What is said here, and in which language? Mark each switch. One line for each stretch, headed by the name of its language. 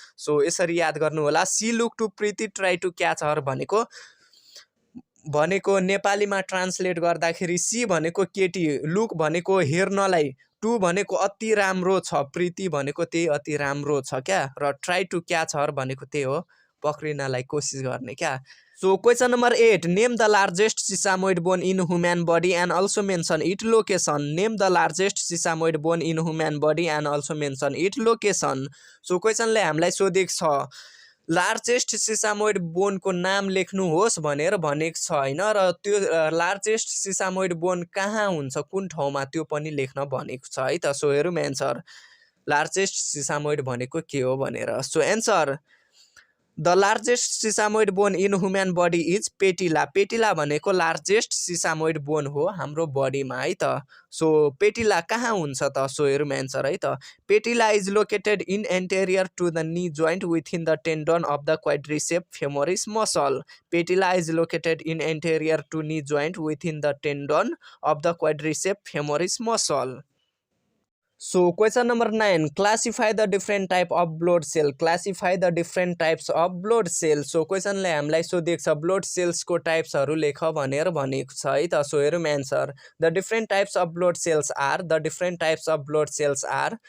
Nepali: So यसरी याद गर्नु होला।
English: she look too pretty try to catch her
Nepali: भनेको नेपालीमा ट्रान्सलेट गर्दाखेरि सी भनेको केटी, लुक भनेको हेर्नलाई, टु भनेको अति राम्रो छ, प्रीति भनेको त्यही अति राम्रो छ क्या, र ट्राई टु क्याच हर भनेको त्यही हो पक्रिनलाई कोसिस गर्ने क्या।
English: So question number 8, name the largest sesamoid bone in human body and also mention it location. Name the largest sesamoid bone in human body and also mention it location.
Nepali: So क्वेसनले हामीलाई सोधेको छ largest सिसामोइड बोनको नाम लेख्नुहोस् भनेर भनेको छ हैन, र त्यो लार्जेस्ट सिसामोइड बोन कहाँ हुन्छ, कुन ठाउँमा, त्यो पनि लेख्न भनेको छ है त। सो हेरौँ एन्सर, लार्जेस्ट सिसामोइड भनेको के हो भनेर।
English: So answer, the largest sesamoid bone in human body is patella.
Nepali: पेटिला भनेको लार्जेस्ट सिसामोइड बोन हो हाम्रो बडीमा है त। सो पेटिला कहाँ हुन्छ त? सो हेरौँ एन्सर है त।
English: Patella is located in anterior to the knee joint within the tendon of the quadricep femoris muscle. Patella is located in anterior to knee joint within the tendon of the quadricep femoris muscle. So question number 9, classify the different type of blood cell. Classify the different types of blood cell.
Nepali: So question ले हामीलाई सोधेको छ blood cells को types हरु लेख भनेर भनेको छ है त। सो हेरौँ answer,
English: the different types of blood cells are, the different types of blood cells are.